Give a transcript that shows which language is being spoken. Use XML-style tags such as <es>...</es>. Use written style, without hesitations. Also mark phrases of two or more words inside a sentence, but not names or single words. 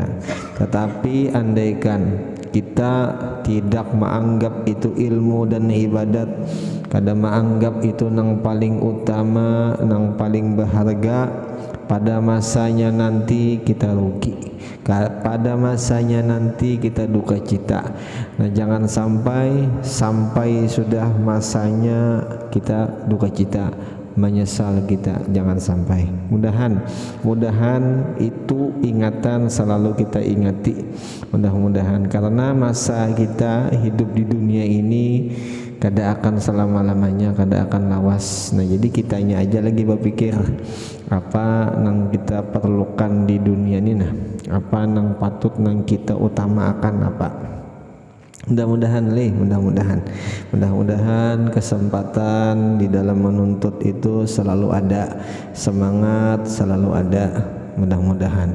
<id>Tetapi andaikan kita tidak menganggap itu ilmu dan ibadat, kada menganggap itu nang paling utama, nang paling berharga, pada masanya nanti kita rugi, pada masanya nanti kita duka cita. Nah jangan sampai sudah masanya kita duka cita, menyesal kita, jangan sampai. Mudahan itu ingatan selalu kita ingati, mudah-mudahan, karena masa kita hidup di dunia ini kada akan selama-lamanya, kada akan lawas. Nah jadi kitanya aja lagi berpikir apa nang kita perlukan di dunia ini, nah apa nang patut nang kita utamakan apa. Mudah-mudahan kesempatan di dalam menuntut itu selalu ada, semangat selalu ada, mudah-mudahan.</id>